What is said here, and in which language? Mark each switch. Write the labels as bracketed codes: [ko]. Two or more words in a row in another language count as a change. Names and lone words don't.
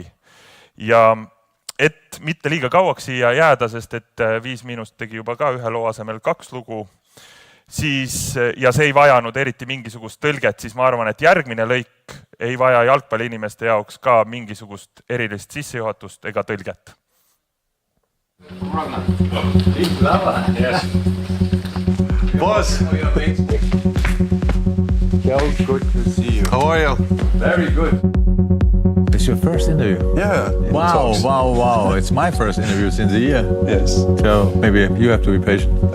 [et] Ja et mitte liiga kauaks siia jääda, sest et 5- tegi juba ka ühe loo asemel 2 lugu, siis, ja see ei vajanud eriti mingisugust tõlget, siis ma arvan, et järgmine lõik ei vaja jalgpalliinimeste jaoks ka mingisugust erilist sissejuhatust ega tõlget. Ragnar. [en] Yes. Boss. Good to see you. How are you? Very good. It's your first interview? Yeah. Wow. It's my first interview since a year. Yes. So maybe you have to be patient.